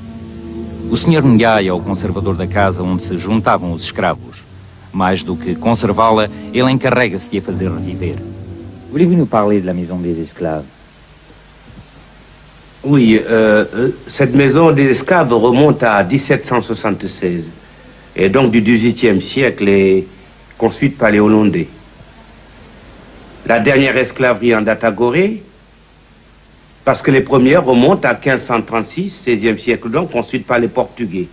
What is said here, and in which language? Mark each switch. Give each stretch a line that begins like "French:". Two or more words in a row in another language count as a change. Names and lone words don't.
Portuguese: O Sr. Ndiaye é o conservador da casa onde se juntavam os escravos. Mais do que conservá-la, ele encarrega-se de a fazer reviver.
French: Voulez-vous nous parler de la maison des esclaves? Oui, cette maison des esclaves remonte à 1776. Et donc du XVIIIe siècle est construite par les Hollandais. La dernière esclaverie en date à Gorée, parce que les premières remontent à 1536, 16e siècle donc, construites par les Portugais.